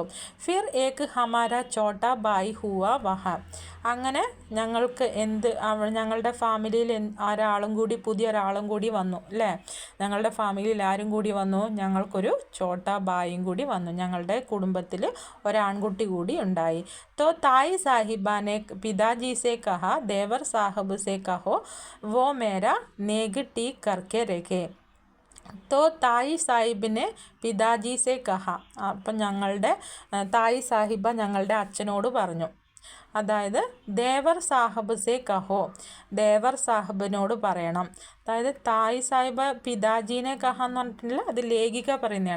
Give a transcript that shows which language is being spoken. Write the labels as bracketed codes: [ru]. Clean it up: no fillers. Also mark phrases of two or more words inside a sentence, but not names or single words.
[hi] फिर एक हमारा छोटा भाई हुआ वहाँ. [ml] അങ്ങനെ ഞങ്ങൾക്ക് ഞങ്ങളുടെ ഫാമിലിയിൽ ഒരാളും കൂടി പുതിയൊരാളും കൂടി വന്നു അല്ലേ. ഞങ്ങളുടെ ഫാമിലിയിൽ ആരും കൂടി വന്നു? ഞങ്ങൾക്കൊരു [hi] छोटा भाई [ml] കൂടി വന്നു. ഞങ്ങളുടെ കുടുംബത്തിൽ ഒരാൺകുട്ടി കൂടി ഉണ്ടായി. [hi] तो ताई साहिबा ने पिताजी से कहा देवर साहब से कहो वो मेरा नेग ठीक करके रखे. तो ताई साहिबा ने पिताजी से कहा. [ml] അപ്പം ഞങ്ങളുടെ തായി സാഹിബ ഞങ്ങളുടെ അച്ഛനോട് പറഞ്ഞു, അതായത് [hi] देवर साहब से कहो, [ml] ദേവർ സാഹിബിനോട് പറയണം. അതായത് [hi] ताई साहिबा पिताजी ने कहा [ml] എന്ന് പറഞ്ഞിട്ടുണ്ടെങ്കിൽ അത് ലേഖിക പറയുന്നതാണ്.